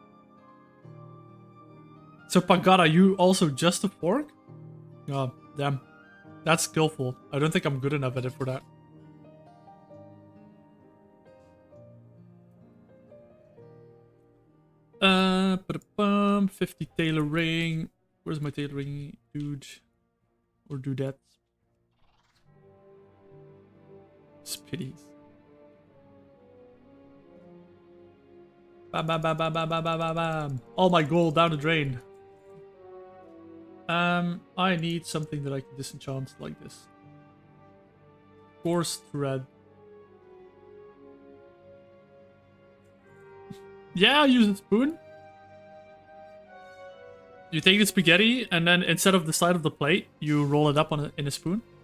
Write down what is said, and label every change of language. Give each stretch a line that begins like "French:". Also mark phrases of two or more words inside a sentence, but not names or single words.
English: So Pagara, you also just a fork? Oh, damn. That's skillful. I don't think I'm good enough at it for that. Ba-da-bum, 50 tailoring. Where's my tailoring, dude? Or dudette? Spitties. Bam, bam, bam, bam, bam, bam, bam, bam, bam. All my gold down the drain. I need something that I can disenchant like this. Coarse thread. Yeah, I'll use a spoon. You take the spaghetti, and then instead of the side of the plate, you roll it up in a spoon.